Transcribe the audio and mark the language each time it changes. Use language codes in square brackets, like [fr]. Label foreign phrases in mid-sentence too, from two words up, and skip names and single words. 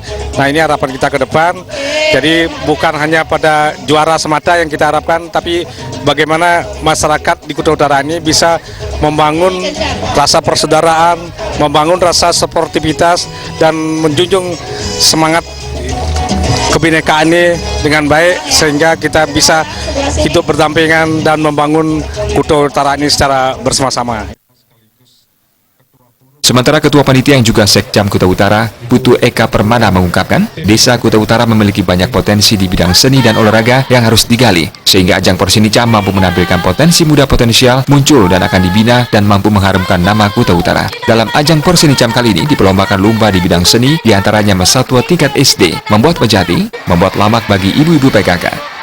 [id] Nah, ini harapan kita ke depan. Jadi bukan hanya pada juara semata yang kita harapkan, tapi bagaimana masyarakat di Kuta Utara ini bisa membangun rasa persaudaraan, membangun rasa sportivitas, dan menjunjung semangat kebinekaan ini dengan baik sehingga kita bisa hidup berdampingan dan membangun Kuta Utara ini secara bersama-sama. Sementara Ketua Panitia yang juga Sekcam Kuta Utara, Putu Eka Permana mengungkapkan, Desa Kuta Utara memiliki banyak potensi di bidang seni dan olahraga yang harus digali, sehingga ajang Porsenicam mampu menampilkan potensi muda potensial muncul dan akan dibina dan mampu mengharumkan nama Kuta Utara. Dalam ajang Porsenicam kali ini diperlombakan lomba di bidang seni, diantaranya mesatwa tingkat SD, membuat pejati, membuat lamak bagi ibu-ibu PKK.